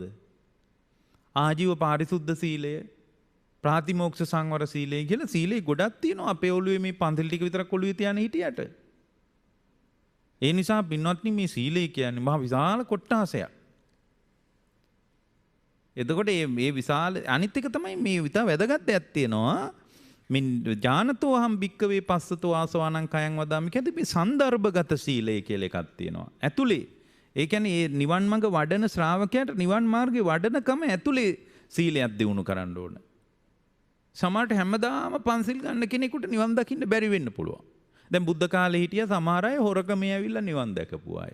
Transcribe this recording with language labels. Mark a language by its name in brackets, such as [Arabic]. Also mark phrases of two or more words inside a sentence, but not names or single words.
[Sinhala] ආජීව පාරිශුද්ධ සීලය, ප්‍රාතිමෝක්ෂ සංවර සීලය කියලා සීලේ ගොඩක් තියෙනවා. අපේ ඔළුවේ මේ පන්තිල් ටික විතරක් ඔළුවේ තියාගෙන හිටියට. ඒ නිසා පින්වත්නි මේ සීලය කියන්නේ මහ විශාල කොට්ටාසයක්. එතකොට මේ විශාල අනිත් එක තමයි මේ විතර වැදගත් දෙයක් තියෙනවා. මින් [Pali] ඥානතෝ අහම් භික්කවේ පස්සතෝ ආසවානං කයං වදාමි [Sinhala] කියන්නේ මේ සන්දර්භගත සීලය කියලා එකක් තියෙනවා. ඇතුලේ ඒ කියන්නේ මේ නිවන් මඟ වඩන ශ්‍රාවකයාට නිවන් මාර්ගේ වඩනකම ඇතුලේ සීලයක් දිනු කරන්න ඕන. සමහරට හැමදාම පන්සිල් ගන්න කෙනෙකුට නිවන් දකින්න බැරි වෙන්න පුළුවන්. දැන් බුද්ධ කාලේ හිටිය සමහර අය හොරකමේ ඇවිල්ලා නිවන් දැකපු අය.